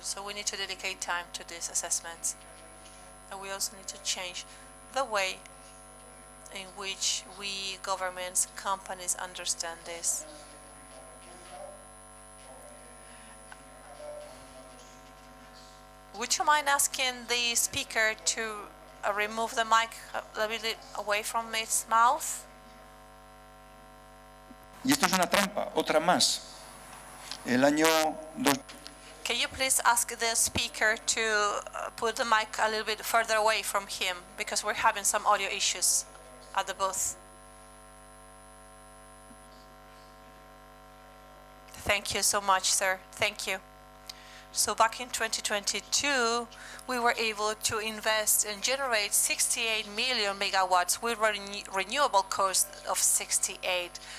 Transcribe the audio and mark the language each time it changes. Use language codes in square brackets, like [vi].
[en] So we need to dedicate time to these assessments. And we also need to change the way in which we, governments, companies understand this. Would you mind asking the speaker to remove the mic a little bit away from its mouth? [es] Y esto es una trampa, otra más. El año [en] Can you please ask the speaker to put the mic a little bit further away from him, because we're having some audio issues at the booth. Thank you so much, sir. Thank you. So back in 2022, we were able to invest and generate 68 million megawatts with renewable cost of 68.